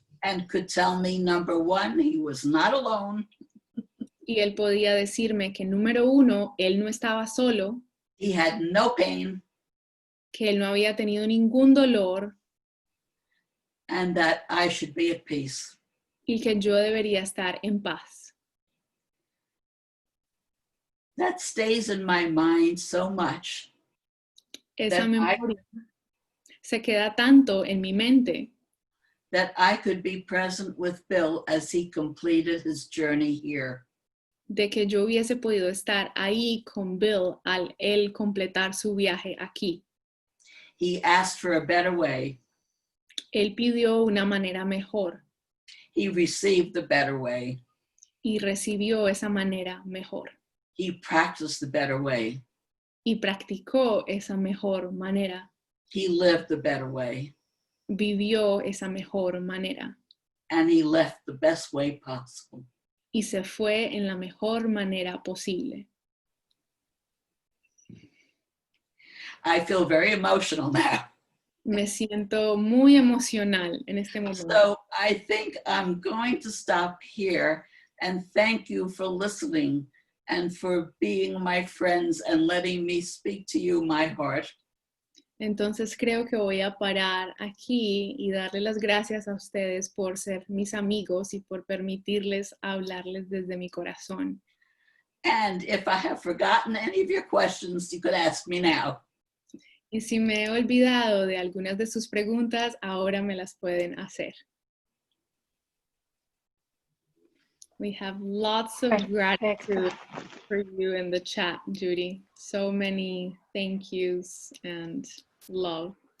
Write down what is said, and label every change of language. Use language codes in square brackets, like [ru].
[en] And could tell me, number one, he was not alone. [es] Y él podía decirme que número uno, él no estaba solo. [en] He had no pain. [es] Que él no había tenido ningún dolor. [en] And that I should be at peace. [es] Y que yo debería estar en paz. [en] That stays in my mind so much. [es] Esa memoria se queda tanto en mi mente. [en] That I could be present with Bill as he completed his journey here. [es] De que yo hubiese podido estar ahí con Bill al él completar su viaje aquí. [en] He asked for a better way. [es] Él pidió una manera mejor. [en] He received the better way. [es] Y recibió esa manera mejor. [en] He practiced the better way. [es] Y practicó esa mejor manera. [en] He lived the better way. [es] Vivió esa mejor manera. [en] And he left the best way possible. [es] Y se fue en la mejor manera posible. [en] I feel very emotional now. [es] Me siento muy emocional en este momento. [en] So I think I'm going to stop here and thank you for listening and for being my friends and letting me speak to you my heart. [es] Entonces creo que voy a parar aquí y darle las gracias a ustedes por ser mis amigos y por permitirles hablarles desde mi corazón. [en] And if I have forgotten any of your questions, you could ask me now. [es] Y si me he olvidado de algunas de sus preguntas, ahora me las pueden hacer. [en] We have lots of gratitude for you in the chat, Judy. So many thank yous and love.